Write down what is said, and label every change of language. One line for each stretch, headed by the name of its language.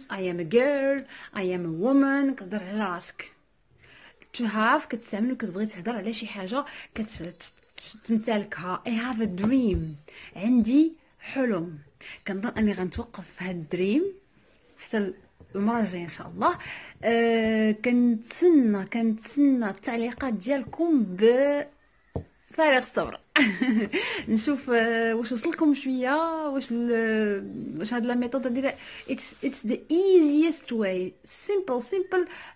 English: I am a girl، I am a woman،
Arabic: كتهضر على راسك.
English: to have
Arabic: كتستعمل كتبغي تهضر على شي حاجه كتمتلكها.
English: I have a dream،
Arabic: عندي حلم. كنظن اني غنتوقف في هاد الدريم حتى المره الجايه ان شاء الله. كنتسنى التعليقات ديالكم بفارغ الصبر. نشوف واش وصلكم شويه، واش هاد لا ميثود ديال
English: it's the easiest way simple.